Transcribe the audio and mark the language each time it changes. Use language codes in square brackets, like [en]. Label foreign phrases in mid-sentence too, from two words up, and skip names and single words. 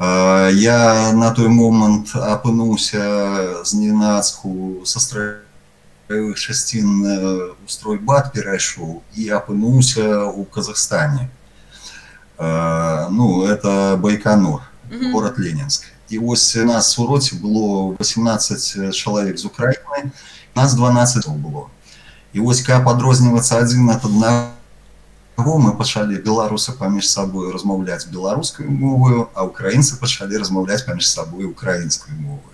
[be] Я на той момант апынуўся зненацку са строевых часцін у стройбат перайшоў і апынуўся у Казахстане. [ru] Ну, это Байконур, город Ленинск. [uk] І ось у нас у році [be] было 18 чалавек з Украіны, нас 12 было. І ось каб адрознівацца адзін ад аднаго, мы пачалі беларусы паміж сабой размаўляць беларускай моваю, а украінцы пачалі размаўляць паміж сабой украінскай моваю.